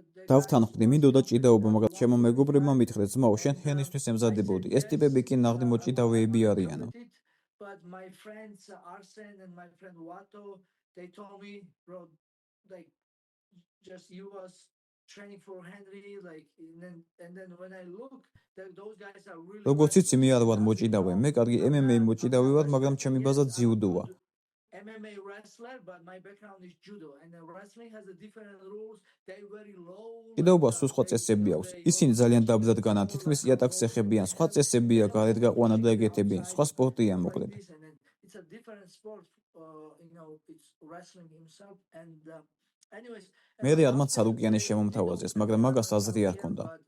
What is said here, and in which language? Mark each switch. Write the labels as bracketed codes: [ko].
[ka] დავთანხმდი, მინდოდა ჭიდაობა, მაგრამ ჩემო მეგობრებმა მითხრეს, ძმაო, შენ ჰენრისთვის ემზადებოდი. ეს ტიპები კი ნაღდი მოჭიდავეები არიანო. [en] But my friends Arsen and my friend Wato, they told me, bro, like just you was training for Henry, like and then when I look, those guys are really. [ka] როგორც იცი, მე არ ვარ მოჭიდავე, მე კარგი MMA მოჭიდავე ვარ, მაგრამ ჩემი ბაზა ძიუდოა. [en] MMA wrestler, but my background is judo, and wrestling has a different rules. They very low. [ka] ჭიდაობას სხვა წესები აქვს. ისინი ძალიან დაბლად განან, თითქმის იატაკს ეხებიან. სხვა წესებია, გარეთ გაყვანა და ეგეთები. სხვა სპორტია მოკლედ. [en] It's a different sport, it's wrestling himself and anyways. [ka] მე არმაც სარუკიანი შემომთავაზეს, მაგრამ მაგას აზრი არ ჰქონდა.